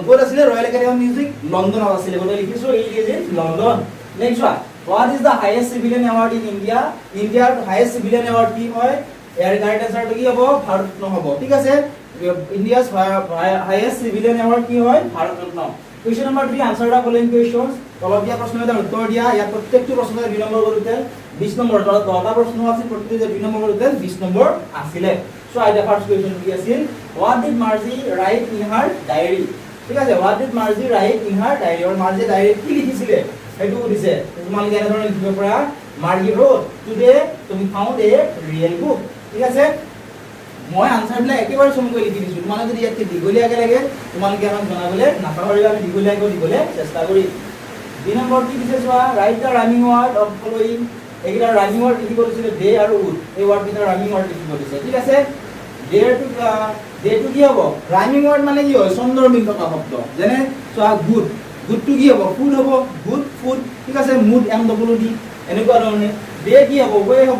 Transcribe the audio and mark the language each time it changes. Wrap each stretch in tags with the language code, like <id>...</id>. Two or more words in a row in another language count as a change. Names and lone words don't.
<as>ক'ত আছিল Royal Academy of Music? লণ্ডনত আছিল। গতে লিখিছো</as> <en>it is in London. নেক্সট what is the highest civilian award in India? India's highest civilian award</en> <as>কি হয়? ইয়াৰ</as> <en>correct answer</en> <as>কি হ'ব? ভাৰত ৰত্ন হ'ব। ঠিক আছে,</as> <en>India's highest civilian award</en> <as>কি হয়?</as> <en>ভাৰত ৰত্ন। question number 3 answer the following questions.</en> <as>তলত দিয়া প্ৰশ্ন এটা উত্তৰ দিয়া। ইয়াত প্ৰত্যেকটো প্ৰশ্নৰ 2 নম্বৰ কৰোতে 20 নম্বৰ তলত 10টা প্ৰশ্ন আছিল, প্ৰত্যেকটো 2 নম্বৰ কৰোতে 20 নম্বৰ আছিলে। সো আইদা</as> <en>first question</en> <as>কি আছিল?</as> <en>what did Margie write in her diary?</en> <as>ঠিক আছে,</as> <en>what did Margie write in her diary? or Margie</en> <as>ডায়েৰীত কি লিখিছিলে সেইটো সুধিছে। তোমালোকে এনে ধৰণে লিখিব পাৰা</as> <en>Margie wrote today to be found a real book.</en> <as>ঠিক আছে, মই আনসাৰবিলাক একেবাৰে চমুকৈ লিখি দিছো। তোমালোকে যদি ইয়াতকে দীঘলীয়াকে লাগে তোমালোকে আমাক জনাবলে নাপাহৰিবা, আমি দীঘলীয়াকৈ দিবলৈ চেষ্টা কৰিম। 2 নম্বৰ কি দিছে চোৱা</as> <en>write the rhyming word of following.</en> <as>এইকেইটা</as> <en>rhyming word</en> <as>লিখিব দিছিলে ডে আৰু উড, এই ওয়ার্ডকেইটা</as> <en>rhyming word</en> <as>লিখিব দিছে। ঠিক আছে,</as> <en>day to</en> <as>কি হ'ব?</as> <en>rhyming word</en> <as>মানে কি হয়? ছন্দৰ মিল থকা শব্দ। যেনে চোৱা গুড, গুডটো কি হ'ব? ফুড হ'ব,</as> <en>good food.</en> <as>ঠিক আছে,</as> <en>mood M double D</en> <as>এনেকুৱা ধৰণে। ডে কি হ'ব? ওয়ে হ'ব।</as>